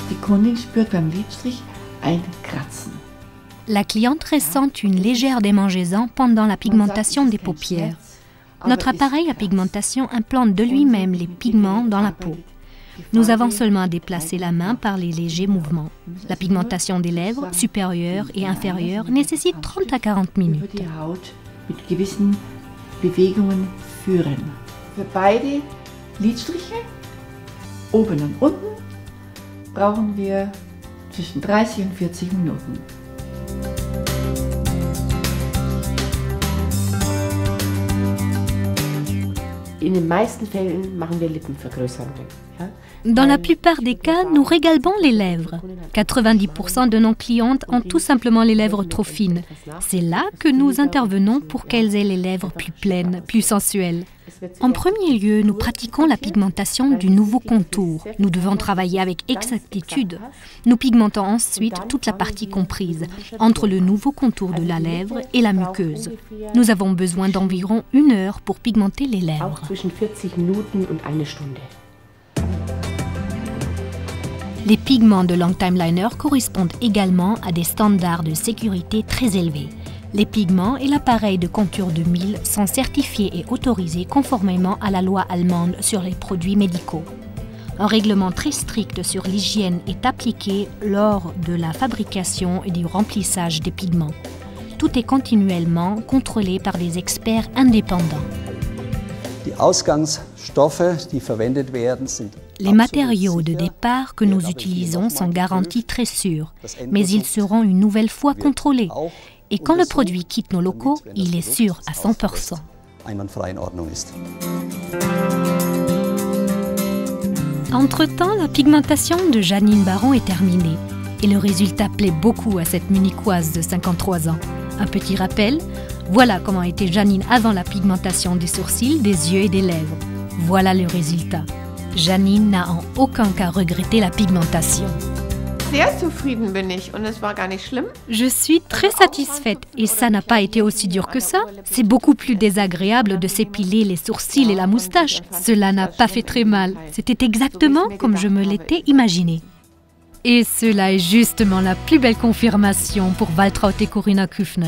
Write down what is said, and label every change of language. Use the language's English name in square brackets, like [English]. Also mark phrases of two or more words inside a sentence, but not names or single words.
[German] Kundin spürt beim Lidstrich ein Kratzen. [French] La cliente ressent une légère démangeaison pendant la pigmentation des paupières. Notre appareil à pigmentation implante de lui-même les pigments dans la peau. Nous avons seulement à déplacer la main par les légers mouvements. La pigmentation des lèvres, supérieures et inférieures, nécessite 30 à 40 minutes. [German] Die Haut mit gewissen Bewegungen führen. Für beide Lidstriche, oben und unten, brauchen wir zwischen 30 und 40 Minuten. In den meisten Fällen machen wir Lippenvergrößerungen. Ja? [French] Dans la plupart des cas, nous régalbons les lèvres. 90% de nos clientes ont tout simplement les lèvres trop fines. C'est là que nous intervenons pour qu'elles aient les lèvres plus pleines, plus sensuelles. En premier lieu, nous pratiquons la pigmentation du nouveau contour. Nous devons travailler avec exactitude. Nous pigmentons ensuite toute la partie comprise, entre le nouveau contour de la lèvre et la muqueuse. Nous avons besoin d'environ 1 heure pour pigmenter les lèvres. [German] Auch zwischen 40 Minuten und 1 Stunde. [French] Les pigments de Long Time Liner correspondent également à des standards de sécurité très élevés. Les pigments et l'appareil de contour de mille sont certifiés et autorisés conformément à la loi allemande sur les produits médicaux. Un règlement très strict sur l'hygiène est appliqué lors de la fabrication et du remplissage des pigments. Tout est continuellement contrôlé par des experts indépendants. [German] Die Ausgangsstoffe, die verwendet werden, sind [French] Les matériaux de départ que nous utilisons sont garantis très sûrs, mais ils seront une nouvelle fois contrôlés. Et quand le produit quitte nos locaux, il est sûr à 100%. [German] einwandfrei in Ordnung ist. [French] Entre-temps, la pigmentation de Janine Baron est terminée. Et le résultat plaît beaucoup à cette munichoise de 53 ans. Un petit rappel, voilà comment était Janine avant la pigmentation des sourcils, des yeux et des lèvres. Voilà le résultat. Janine n'a en aucun cas regretté la pigmentation. [German] Sehr zufrieden bin ich und es war gar nicht schlimm. [French] Je suis très satisfaite et ça n'a pas été aussi dur que ça. C'est beaucoup plus désagréable de s'épiler les sourcils et la moustache. Cela n'a pas fait très mal. C'était exactement comme je me l'étais imaginé. Et cela est justement la plus belle confirmation pour Waltraud et Corinna Küffner.